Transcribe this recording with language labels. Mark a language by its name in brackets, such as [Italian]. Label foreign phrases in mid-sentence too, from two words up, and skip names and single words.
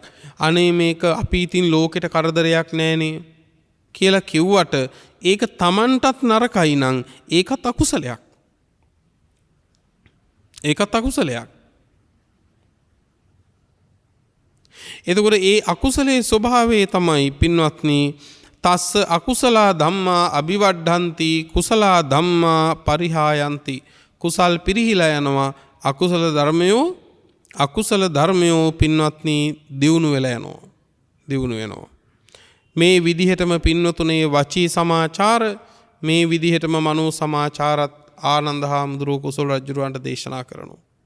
[Sinhala] අනේ මේක අපි ඉතින් ලෝකෙට කරදරයක් නෑනේ කියලා කිව්වට ඒක තමන්ටත් නරකයි නම් ඒකත් අකුසලයක්. ඒකත් අකුසලයක්. එතකොට ඒ අකුසලයේ ස්වභාවය තමයි පින්වත්නි [Pali] තස්ස අකුසලා ධම්මා අභිවඩ්ඩන්ති කුසලා ධම්මා පරිහායන්ති [Sinhala] කුසල් පිරිහිලා යනවා අකුසල ධර්මයෝ පින්වත්නි දියුණු වෙනවා. මේ විදිහටම පින්වතුනේ වචී සමාචාර මේ විදිහටම මනෝ සමාචාරත් ආනන්ද හාමුදුරුවෝ කුසල රජුරවන්ට දේශනා කරනවා.